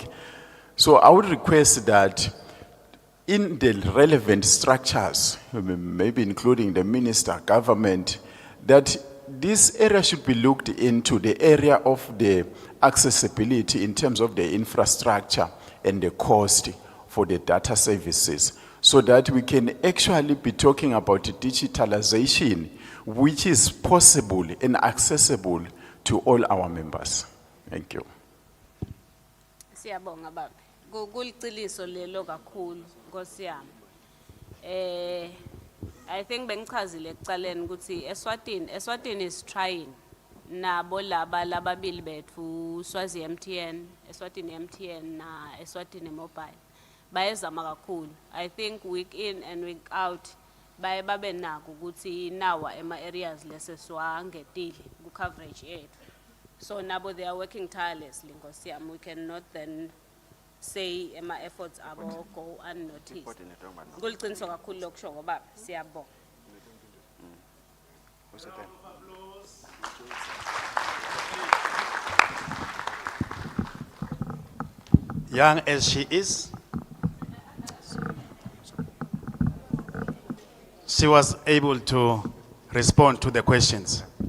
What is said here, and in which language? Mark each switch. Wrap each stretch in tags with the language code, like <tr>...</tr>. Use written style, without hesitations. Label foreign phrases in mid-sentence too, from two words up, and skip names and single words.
<en>So I would request that in the relevant structures, maybe including the minister, government, that this area should be looked into, the area of the accessibility in terms of the infrastructure and the cost for the data services, so that we can actually be talking about digitalization, which is possible and accessible to all our members. Thank you.</en> <ss>Siyabonga baba. Kuliciliso lelo kakhulu Nkosi yami.</ss> <en>I think</en> <ss>bengichazile ekucaleni ukuthi Eswatini</ss> <en>is trying</en> <ss>nabo laba lababili bethu Swazi MTN, Eswatini MTN na Eswatini Mobile. Bayezama kakhulu.</ss> <en>I think week in and week out</en> <ss>babe nako ukuthi nawa ema areas leseswangetile ku coverage yethu.</ss> <en>So nabo they are working tirelessly</en> <ss>Nkosi yami.</ss> <en>We cannot then say ema efforts abo go unnoticed.</en> <ss>Kuliciniso kakhulu lokusho baba siyabonga.</ss> <en>Young as she is, she was able to respond to the questions.</en>